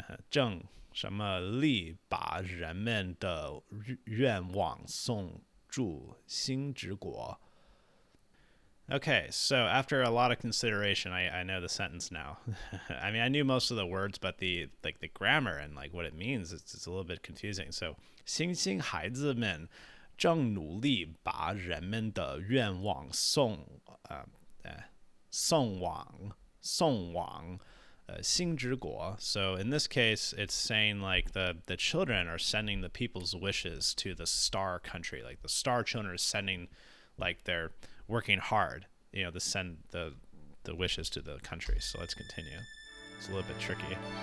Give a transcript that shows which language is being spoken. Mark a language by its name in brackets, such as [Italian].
[Chinese] 正什么力把人们的愿望送入星之国. [English] Okay, so after a lot of consideration, I know the sentence now. I mean, I knew most of the words, but the grammar and like what it means, it's a little bit confusing. [Chinese] So, 星星孩子们正努力把人们的愿望送往星之国. [English] So in this case, it's saying like the children are sending the people's wishes to the star country. Like the star children are sending, like they're working hard, to send the wishes to the country. So let's continue. It's a little bit tricky.